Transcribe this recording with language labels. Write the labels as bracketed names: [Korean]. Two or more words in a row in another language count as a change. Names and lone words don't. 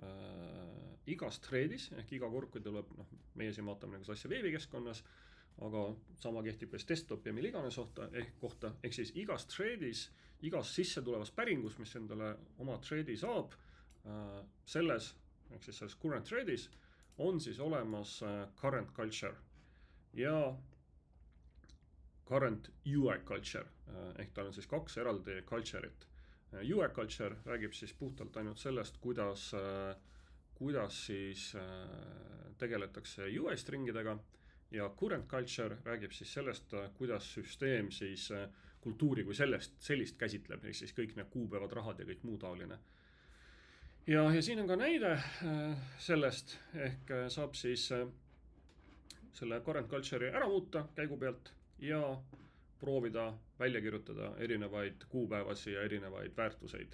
[Estonian] threadis, ehk iga kord, kui tuleb, meie siin vaatame nagu asja veebikeskkonnas, aga sama kehtib ka desktop ja mille iganes kohta, ehk siis igas threadis, igas sisse tulevas päringus, mis endale oma threadi saab, selles current threadis on siis olemas [English] current culture [Estonian] ja [English] current UI culture, [Estonian] ehk tal on siis 2 eraldi culture'it. [English] UI culture [Estonian] räägib siis puhtalt ainult sellest, kuidas siis tegeletakse UI stringidega ja [English] current culture [Estonian] räägib siis sellest, kuidas süsteem siis kultuuri kui sellist käsitleb, ehk siis kõik need kuupäevad, rahad ja kõik muu taoline. Ja siin on ka näide sellest, ehk saab siis selle [English] current culture'i [Estonian] ära muuta käigu pealt ja proovida välja kirjutada erinevaid kuupäevasi ja erinevaid väärtuseid.